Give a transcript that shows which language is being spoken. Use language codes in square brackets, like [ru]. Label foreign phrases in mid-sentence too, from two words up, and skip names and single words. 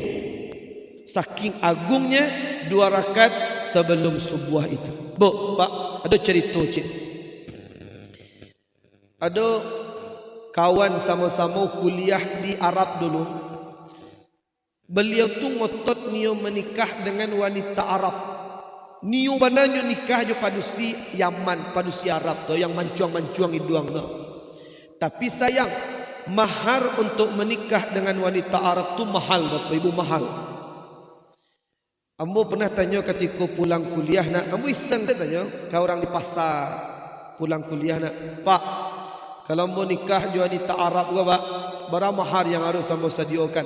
[id] Saking agungnya 2 rakaat sebelum subuh itu. Bu, Pak, ada cerita cik. Ada kawan sama-sama kuliah di Arab dulu. Beliau tu ngotot nio menikah dengan wanita Arab. [min] Nio bananyo nikah jo padusi Yaman, padusi Arab tu yang mancuang-mancuang iduang tu. [id] Tapi sayang, mahar untuk menikah dengan wanita Arab tu mahal, Bapak Ibu, mahal. Ambo pernah tanya ketika pulang kuliah nak, ambo iseng saya tanya ke orang di pasar pulang kuliah nak, Pak, kalau mau nikah jo wanita Arab gua, Pak, berapa mahar yang harus ambo sediakan?